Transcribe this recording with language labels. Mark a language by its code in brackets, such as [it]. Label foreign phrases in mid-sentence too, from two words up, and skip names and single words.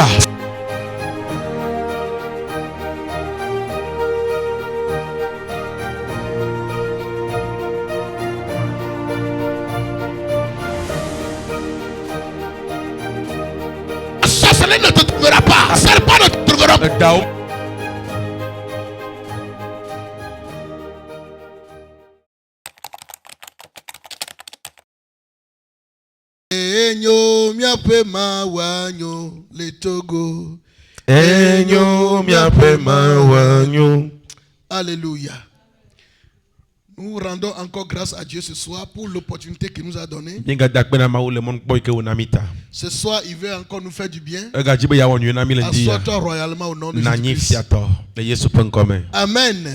[fr] Sorcellerie ne te trouvera pas. Serpent ne te trouvera pas. [ee] Enyo miape mawanyo le Togo. Enyo miape mawanyo. [fr] Alléluia. Nous rendons encore grâce à Dieu ce soir pour l'opportunité qu'il nous a donnée. Ce soir, il veut encore nous faire du bien. Assois-toi royalement au nom de Jésus-Christ. Amen.